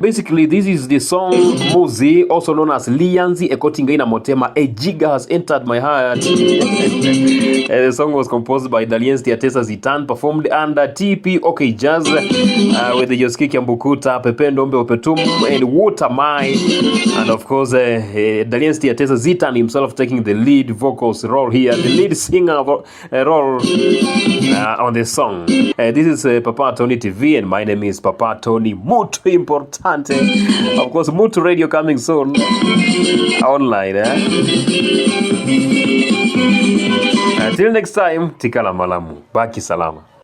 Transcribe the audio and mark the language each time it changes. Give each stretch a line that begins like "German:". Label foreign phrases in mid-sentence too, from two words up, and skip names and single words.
English: Basically, this is the song Mouzi, also known as Lianzi Ekotingaina Motema. A Giga has entered my heart. The song was composed by Dalient Ntesa Dalienst, performed under TPOK Jazz with the Yoski Kiambukuta, Pepe Ndombe Opetum, and Water Mai. And of course, Dalient Ntesa Dalienst himself taking the lead vocals role here, the lead singer role on the song. This is Papa Tony TV, and my name is Papa Tony.
Portuguese: Muito importante.
English: Of course, Muito Radio coming soon online. Until next time,
Lingala: tikala malamu,
Swahili: baki salama.